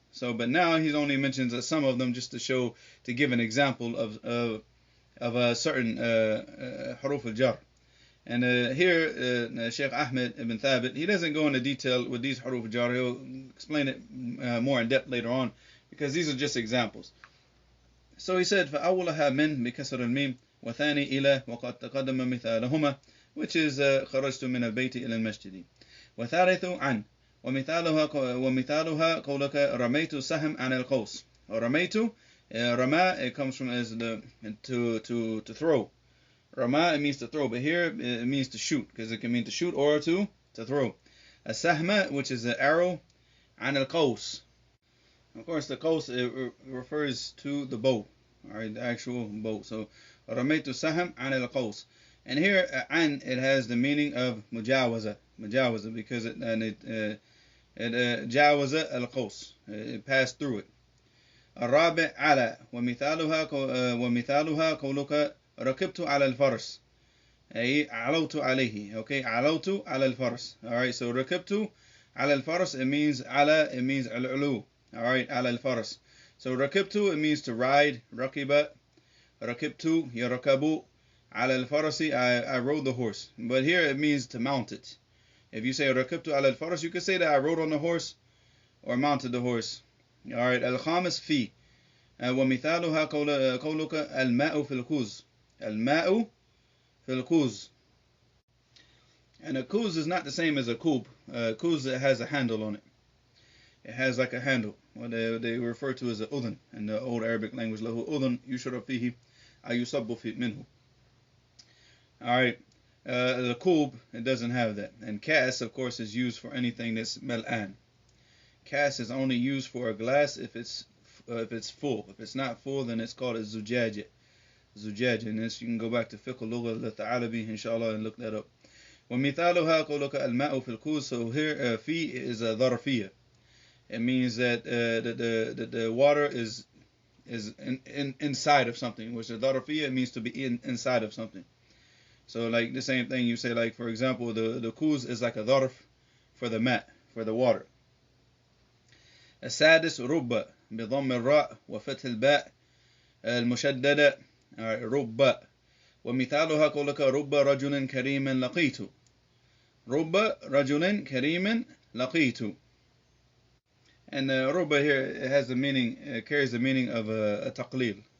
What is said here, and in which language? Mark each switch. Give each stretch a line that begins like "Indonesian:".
English: So, but now he only mentions some of them just to give an example of a certain huruf al-jar. And here Sheikh Ahmed ibn Thabit, he doesn't go into detail with these huruf al-jar. He'll explain it more in depth later on, because these are just examples. So he said
Arabic: فأولها من بكسر الميم وثاني إلى وقد تقدم مثالهما,
English: which is
Arabic: خرجت من البيت إلى المسجد. وثالث عن ومثالها قولك رميت سهم عن القوس. رميت,
English: rama, it comes from as to throw. Rama, it means to throw, but here it means to shoot, because it can mean to shoot or to throw. A sahma, which is an arrow, an al-qaws. Of course, the qaws, it refers to the bow, all right, the actual bow. So ramaytu saham an al-qaws. And here an, it has the meaning of mujawaza, because it jawaza al-qaws, it passed through it.
Arabic: الرابع على ومثالها قولك ركبت على الفرس أي علوت عليه.
English: Okay,
Arabic: علوت على الفرس.
English: Alright, so
Arabic: ركبت على الفرس,
English: it means
Arabic: على,
English: it means
Arabic: العلو.
English: Alright,
Arabic: على الفرس.
English: So ركبت, it means to ride.
Arabic: ركب, ركبت, يركب. على الفرس,
English: I rode the horse. But here it means to mount it. If you say
Arabic: ركبت على الفرس,
English: you could say that I rode on the horse or mounted the horse. Alright,
Arabic: الخامس في ومثالها قولك الماء في الكوز. الماء في الكوز.
English: And a kuz is not the same as a kub. Kuz, it has a handle on it. It has like a handle. what they refer to as the udhun in the old Arabic language.
Arabic: له أذن يشرب فيه أو يصب منه.
English: Alright, the kub, it doesn't have that. And kas, of course, is used for anything that's mal'an. Kas is only used for a glass if it's full. If it's not full, then it's called a zujaja. Zujaja, and this you can go back to fiqh al-lugha al-Tha'alabi, inshallah, and look that up.
Arabic: ومثالها قولك الماء في الكوز.
English: So here, fi is a dharfiyah. It means that the water is inside of something, which the dharfiyah means to be inside of something. So like the same thing you say, like for example, the kuz is like a dharf for the mat, for the water.
Arabic: السادس رب بضم الراء وفتح الباء المشددة. رب ومثالها قولك رب رجل كريم لقيت. رب رجل كريم لقيت.
English: And rubba here, it has the meaning, carries the meaning of a taqleel.